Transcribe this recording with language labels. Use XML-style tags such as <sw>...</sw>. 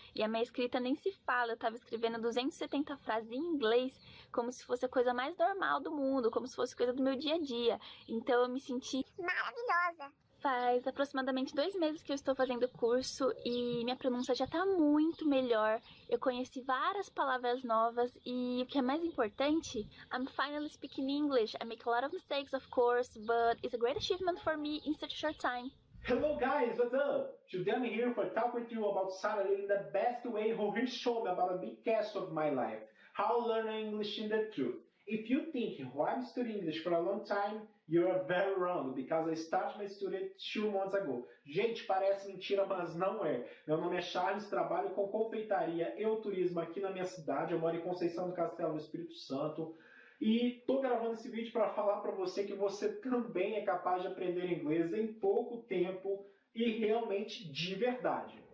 <pt>E a minha escrita nem se fala. Eu estava escrevendo 270 frases em inglês, como se fosse a coisa mais normal do mundo, como se fosse coisa do meu dia a dia. Então eu me senti maravilhosa. Faz aproximadamente 2 meses que eu estou fazendo o curso e minha pronúncia já está muito melhor. Eu conheci várias palavras novas e o que é mais importante,</pt> <en>I'm finally speaking English. I make a lot of mistakes, of course, but it's a great achievement for me in such a short time. Hello guys, what's up? Today I'm here for talk with you about Sarah in the best way who he showed me about a big cast of my life, how to learn English in the truth. If you think I'm studying English for a long time, you are very wrong, because I started my study 2 months ago.</en> <pt>Gente, parece mentira, mas não é. Meu nome é Charles, trabalho com confeitaria e turismo aqui na minha cidade. Eu moro em Conceição do Castelo, no Espírito Santo. E tô gravando esse vídeo para falar para você que você também é capaz de aprender inglês em pouco tempo e realmente de verdade.</pt>